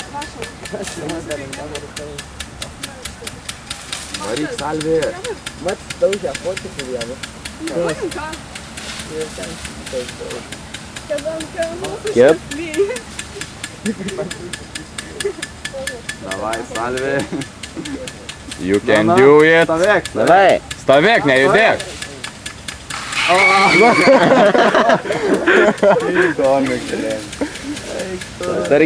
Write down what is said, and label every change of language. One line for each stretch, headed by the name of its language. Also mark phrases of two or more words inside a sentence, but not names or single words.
Lithuanian: Varyk, Salvi. Mat, daužia fotikų vieną. Kep. Davai, Salvi.
English: You can do it.
Lithuanian: Stovėk. Davai. Stovėk, nejudėk. Įdomi,